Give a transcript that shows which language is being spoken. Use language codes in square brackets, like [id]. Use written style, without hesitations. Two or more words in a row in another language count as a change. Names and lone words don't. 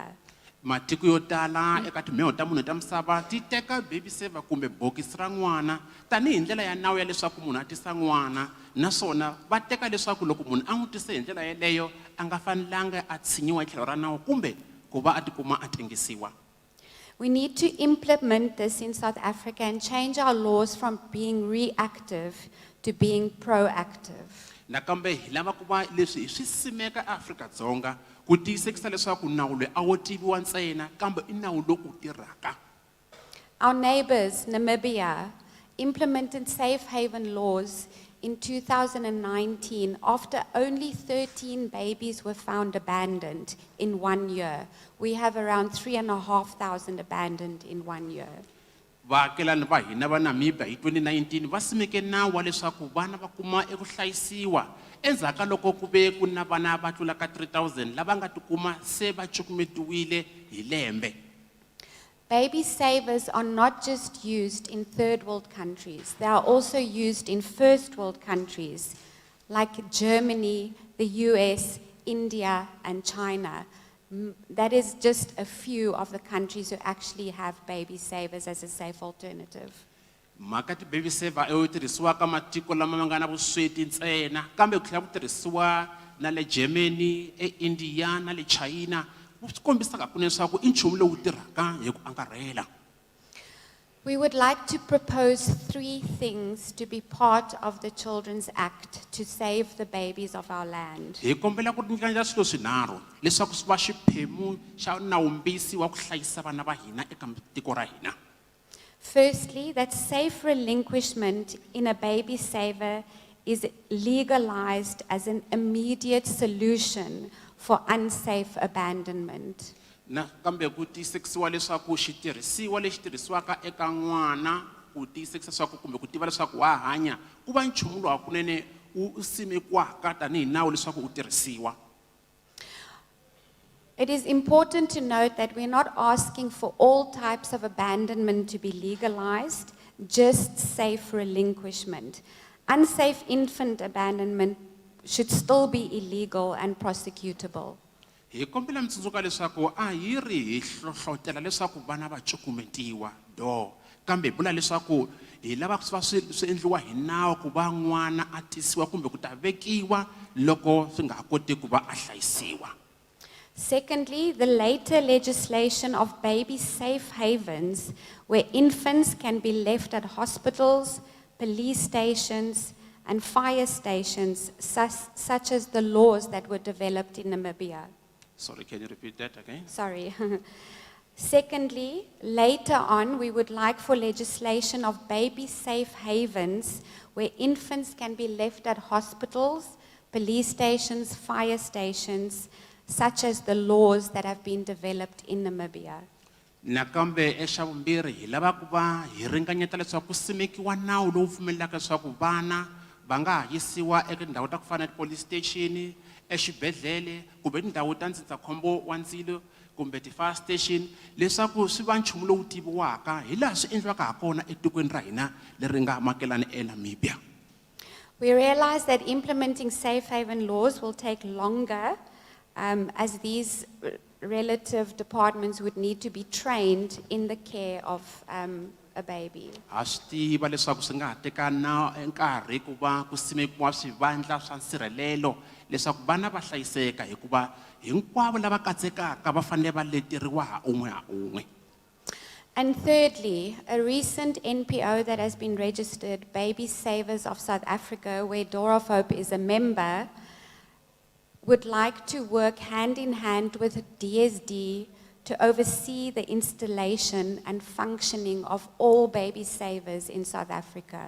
[ts] Matiko yo tala eka timheho ta munhu ta misava ti teka [en] baby saver [ts] kumbe bokisi ra n'wana tanihi ndlela ya nawu ya leswaku munhu a tisa n'wana naswona va teka leswaku loko munhu a n'wi tise hi ndlela yeleyo a nga fanelanga a tshinyiwa tlhelo ra nawu kumbe ku va a tikuma a tengisiwa. [en] We need to implement this in South Africa and change our laws from being reactive to being proactive. [ts] Nakambe hi lava ku va leswi hi swi simeka Afrika-Dzonga ku tiyisekisa leswaku nawu loyi a wo tiviwa ntsena kambe i nawu lowu tirhaka. [en] Our neighbors, Namibia, implemented safe haven laws in 2019 after only 13 babies were found abandoned in 1 year. We have around 3,500 abandoned in 1 year. [ts] Vaakelani va hina va Namibia hi 2019 va simeke nawu wa leswaku vana va kuma eku hlayisiwa endzhaku ka loko ku ve ku na vana va tlula ka 3,000 lava nga tikuma se va cukumetiwile hi lembe. [en] Baby savers are not just used in third world countries. They are also used in first world countries like Germany, the US, India, and China. That is just a few of the countries who actually have baby savers as a safe alternative. [ts] mhaka ti [en] baby saver [ts] yo tirhisiwa ka matiko lama ma nga na vusweti ntsena kambe ku tlhela ku tirhisiwa na le Germany, India na le China swi kombisa kunene leswaku i nchumu lowu tirhaka hi ku angarhela. [en] We would like to propose 3 things to be part of the Children's Act to save the babies of our land. [ts] Hi kombela ku nyikanya swilo swinharhu leswaku swi va xiphemu xa nawumbisi wa ku hlayisa vana va hina eka tiko ra hina. [en] Firstly, that safe relinquishment in a baby saver is legalized as an immediate solution for unsafe abandonment. [ts] Na kambe ku tiyisisiwa leswaku xitirhisiwa lexi tirhisiwaka eka n'wana ku tiyisisa leswaku kumbe ku tiva leswaku wa hanya ku va nchumu lowu hakunene wu simekiwaka tanihi nawu leswaku u tirhisiwa. [en] It is important to note that we're not asking for all types of abandonment to be legalized, just safe relinquishment. Unsafe infant abandonment should still be illegal and prosecutable. [ts] Hi kombela mi tsundzuka leswaku a hi ri hi hlohlotela leswaku vana va cukumetiwa kambe bula leswaku hi lava ku va swi endliwa hi nawu ku va n'wana a tisiwa kumbe ku ta vekiwa loko swi nga ha koti ku va a hlayisiwa. [en] Secondly, the later legislation of baby safe havens where infants can be left at hospitals, police stations, and fire stations, such as the laws that were developed in Namibia. Sorry, can you repeat that again? Sorry. Secondly, later on, we would like for legislation of baby safe havens where infants can be left at hospitals, police stations, fire stations, such as the laws that have been developed in Namibia. [ts] Nakambe exa vumbirhi hi lava ku va hi ringanyeta leswaku ku simekiwa nawu lowu pfumelelaka leswaku vana va nga ha yisiwa eka tindhawu ta ku fana na [en] police station, [ts] exibedhlele kumbe tindhawu ta ndzindzakhombo wa ndzilo kumbe ti- [en] fire station [ts] leswaku swi va nchumu lowu tiviwaka hi laha swi endliwaka ha kona etikweni ra hina leri nga makelana eNamibia. [en] We realize that implementing safe haven laws will take longer as these relative departments would need to be trained in the care of a baby. [ts] Ha swi tiva leswaku swi nga ha teka na nkarhi ku va ku simekiwa swivandla swa nsirhelelo leswaku vana va hlayiseka hikuva hinkwavo lava katsekaka va fanele va leteriwa ha un'we. [en] And thirdly, a recent NPO that has been registered, Baby Savers of South Africa, where Door of Hope is a member, would like to work hand in hand with DSD to oversee the installation and functioning of all baby savers in South Africa.